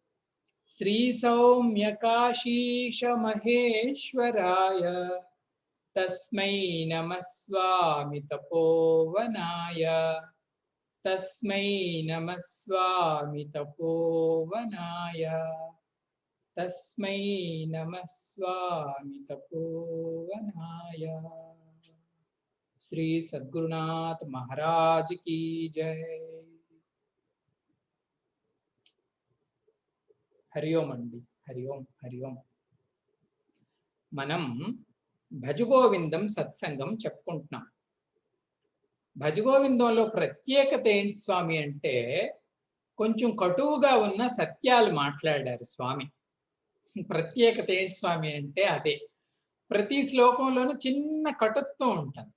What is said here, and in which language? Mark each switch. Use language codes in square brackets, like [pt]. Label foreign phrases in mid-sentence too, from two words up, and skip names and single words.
[sa] श्रीसौम्यकाशीश महेश्वराय तस्मै नमः स्वामी तपोवनाय तस्मै नमः स्वामी तपोवनाय तस्मै नमः स्वामी तपोवनाय। [hi] श्री सद्गुरुनाथ महाराज की जय। [sa] हरि ओम अंडी, हरि ओम, हरि ओम। [te] మనం భజగోవిందం సత్సంగం చెప్పుకుంటున్నాం. భజగోవిందంలో ప్రత్యేకత ఏంటి స్వామి అంటే కొంచెం కటువుగా ఉన్న సత్యాలు మాట్లాడారు స్వామి. ప్రత్యేకత ఏంటి స్వామి అంటే అదే. ప్రతి శ్లోకంలోనూ చిన్న కటుత్వం ఉంటుంది.